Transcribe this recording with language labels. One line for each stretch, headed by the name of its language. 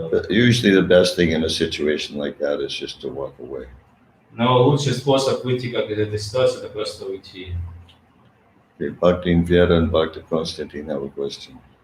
English: Usually the best thing in a situation like that is just to walk away.
Russian: Но лучший способ выйти как из этой ситуации, это просто уйти.
English: Okay, Bhakti Vera and Bhakti Konstantin have a question.